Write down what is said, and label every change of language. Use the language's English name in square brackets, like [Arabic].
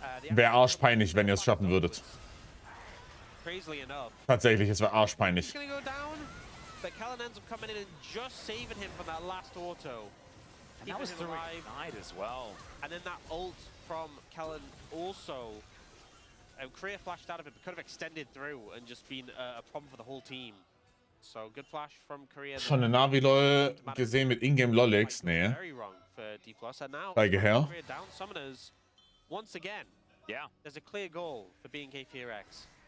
[German] Wäre arschpeinlich, wenn ihr es schaffen würdet. Tatsächlich, es wäre arschpeinlich. [English] But Kellen ends up coming in and just saving him from that last auto. And that was through Ignite as well. And then that ult from Kellen also. Korea flashed out of it, but could have extended through and just been a problem for the whole team. So good flash from Korea. [German] Schon eine Navi-LOL gesehen mit Ingame-Lolix? Nee. [English] Very wrong for D+. And now [German] Zeige her. [English] Korea down summoners once again. Yeah. There's a clear goal for BNK FearX.